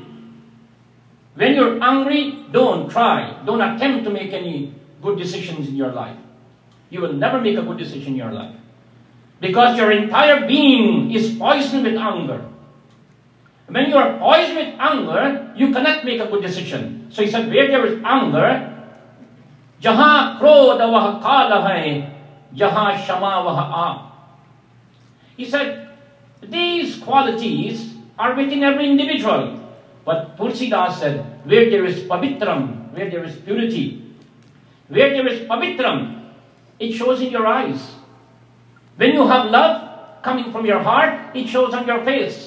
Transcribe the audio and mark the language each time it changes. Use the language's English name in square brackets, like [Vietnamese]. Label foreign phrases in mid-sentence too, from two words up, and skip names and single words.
[English] When you're angry, don't try, don't attempt to make any good decisions in your life. You will never make a good decision in your life. Because your entire being is poisoned with anger. When you are poisoned with anger, you cannot make a good decision. So he said, where there is anger, [Hindi] जहाँ क्रोध वह काल है, जहाँ क्षमा वह आ. [English] He said, these qualities are within every individual. But Tulsidas said, where there is pavitram, where there is purity, where there is pavitram, it shows in your eyes. When you have love coming from your heart, it shows on your face.